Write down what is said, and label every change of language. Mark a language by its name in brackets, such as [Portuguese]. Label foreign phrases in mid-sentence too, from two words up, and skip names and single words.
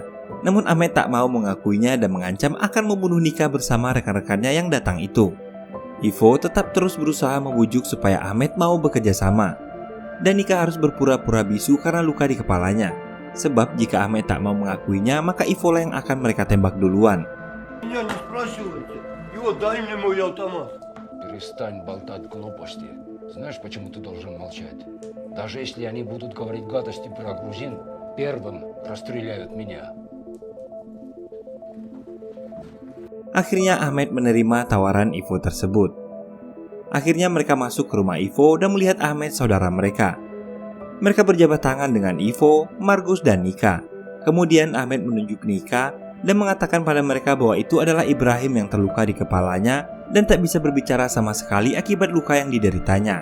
[Indonesian] Namun Ahmed tak mau mengakuinya dan mengancam akan membunuh Nika bersama rekan-rekannya yang datang itu. Ivo tetap terus berusaha membujuk supaya Ahmed mau bekerja sama, dan Nika harus berpura-pura bisu karena luka di kepalanya. Sebab jika Ahmed tak mau mengakuinya, maka Ivo lah yang akan mereka tembak duluan. [Russian] Меня не спрашивайте. Его дай мне мой автомат. Перестань болтать глупости. Знаешь, почему ты должен молчать? Даже если они будут говорить гадости про грузин, первым расстреляют меня. [Indonesian] Akhirnya Ahmed menerima tawaran Ivo tersebut. Akhirnya mereka masuk ke rumah Ivo dan melihat Ahmed saudara mereka. Mereka berjabat tangan dengan Ivo, Margus, dan Nika. Kemudian Ahmed menunjuk Nika dan mengatakan pada mereka bahwa itu adalah Ibrahim yang terluka di kepalanya dan tak bisa berbicara sama sekali akibat luka yang dideritanya.